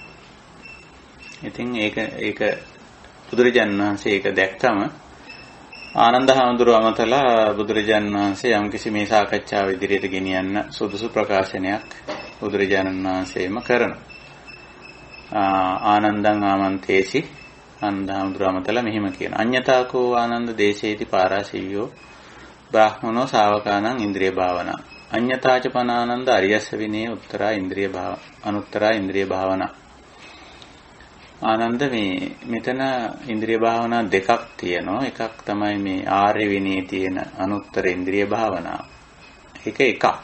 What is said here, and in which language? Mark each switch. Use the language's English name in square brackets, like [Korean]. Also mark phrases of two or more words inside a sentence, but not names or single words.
[Sinhala] ඉතින් ඒක බුදුරජාණන් වහන්සේ ඒක දැක්කම ආනන්ද හාමුදුරුවෝ අමතලා බුදුරජාණන් වහන්සේ යම්කිසි මේ සාකච්ඡාව ඉදිරියට ගෙනියන්න සුදුසු ප්‍රකාශනයක් බුදුරජාණන් වහන්සේම කරනවා. [Pali] ආනන්දං ආමන්තේසි [Sinhala] ආනන්ද හාමුදුරුවෝ අමතලා මෙහිම කියන. [Pali] අඤ්ඤතාකෝ ආනන්ද දේශේති පාරාසීව්‍යෝ බ්‍රාහ්මනෝ ශාවකානං ඉන්ද්‍රිය භාවනා. අඤ්ඤතාච පනානන්ද අරියස්ස විනේ අනුත්තරා ඉන්ද්‍රිය භාවනා. [Sinhala] ආනන්ද මේ මෙතන ඉන්ද්‍රිය භාවනා දෙකක් තියෙනවා. එකක් තමයි මේ ආර්ය විනයේ තියෙන අනුත්තර ඉන්ද්‍රිය භාවනාව. ඒක එකක්.